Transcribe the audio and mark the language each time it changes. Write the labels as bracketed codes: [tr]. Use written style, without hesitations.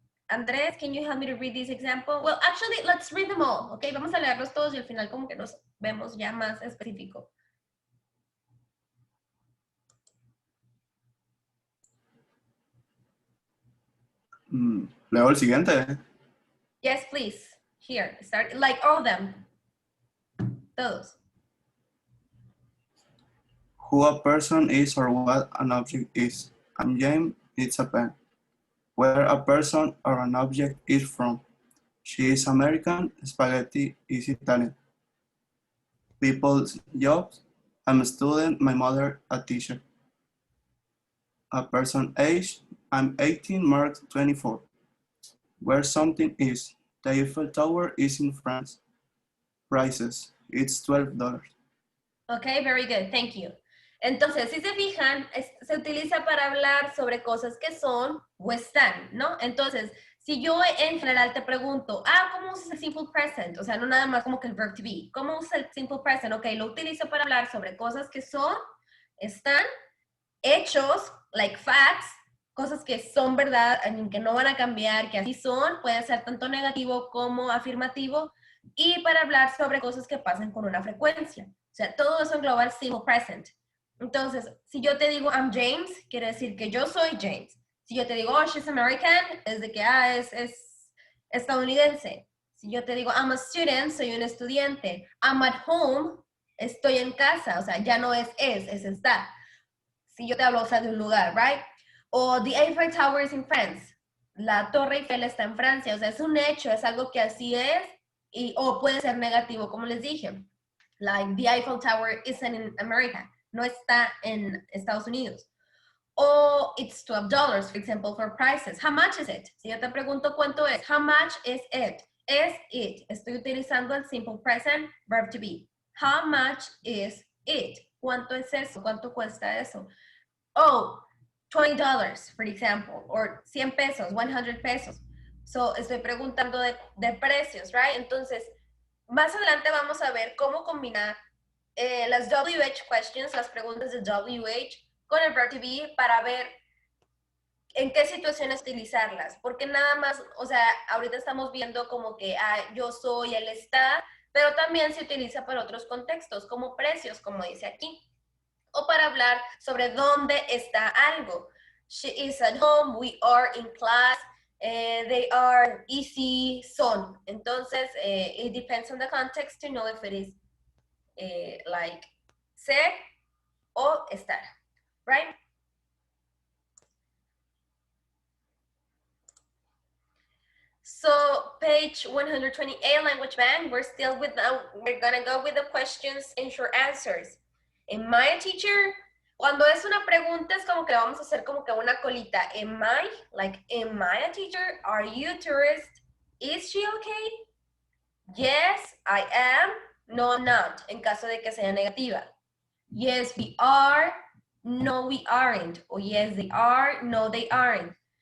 [en] Andrés, can you help me to read this example? Well, actually, let's read them all, okay? [es] Vamos a leerlos todos y al final como que nos vemos ya más específico. Leo el siguiente. [en] Yes, please. Here, start, like all of them. [es] Todos. [en] Who a person is or what an object is. I'm James, it's a pen. Where a person or an object is from. She is American, spaghetti is Italian. People's jobs. I'm a student, my mother a teacher. A person age. I'm 18, Mark 24. Where something is. The Eiffel Tower is in France. Prices. It's $12. Okay, very good. Thank you. [es] Entonces, si se fijan, se utiliza para hablar sobre cosas que son o están, ¿no? Entonces, si yo en general te pregunto, ¿cómo usas el simple present? O sea, no nada más como que el verb to be. ¿Cómo usas el simple present? Ok, lo utilizo para hablar sobre cosas que son, están, hechos, like facts, cosas que son verdad, que no van a cambiar, que así son, puede ser tanto negativo como afirmativo, y para hablar sobre cosas que pasan con una frecuencia. O sea, todo eso engloba el simple present. Entonces, si yo te digo I'm James, quiere decir que yo soy James. Si yo te digo, oh, she's American, es de que, es estadounidense. Si yo te digo I'm a student, soy un estudiante. I'm at home, estoy en casa. O sea, ya no es está. Si yo te hablo, o sea, de un lugar, right? [en] O the Eiffel Tower is in France. [es] La Torre Eiffel está en Francia. O sea, es un hecho, es algo que así es. O puede ser negativo, como les dije. [en] Like, the Eiffel Tower isn't in America. [es] No está en Estados Unidos. [en] O it's $12, for example, for prices. How much is it? Si yo te pregunto cuánto es, how much is it? Is it. [es] Estoy utilizando el simple present verb to be. How much is it? ¿Cuánto es eso? [en] ¿Cuánto cuesta eso? Oh, $20, for example, or 100 pesos, 100 pesos. [es] So, estoy preguntando de precios, right? Entonces, más adelante vamos a ver cómo combinar las WH questions, las preguntas de WH, con el verb to be para ver en qué situaciones utilizarlas. Porque nada más, o sea, ahorita estamos viendo como que yo soy, él está, pero también se utiliza para otros contextos, como precios, como dice aquí. O para hablar sobre dónde está algo. [en] She is at home, we are in class, they are, easy, son. Entonces, it depends on the context to know if it is like ser o estar, right? So page 128, language bank, we're gonna go with the questions and short answers. Am I a teacher? [es] Cuando es una pregunta es como que vamos a hacer como que una colita. [en] Am I? Like, am I a teacher? Are you a tourist? Is she okay? Yes, I am. No, I'm not. [es] En caso de que sea negativa. [en] Yes, we are. No, we aren't. O yes, they are. No, they aren't.